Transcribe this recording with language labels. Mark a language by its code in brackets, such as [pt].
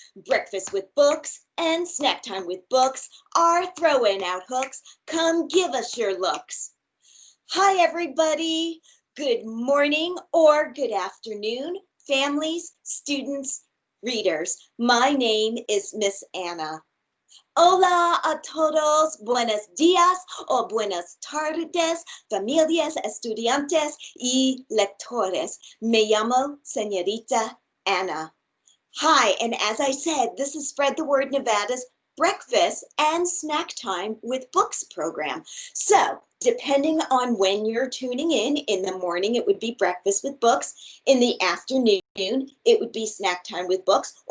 [en] Breakfast with books and snack time with books are throwing out hooks. Come give us your looks. Hi, everybody. Good morning or good afternoon, families, students, readers. My name is Miss Anna. [es] Hola a todos, buenos días o buenas tardes, familias, estudiantes y lectores. Me llamo Señorita Anna. [en] Hi, and as I said, this is Spread the Word Nevada's breakfast and snack time with books program. So depending on when you're tuning in the morning, it would be breakfast with books. In the afternoon, it would be snack time with books.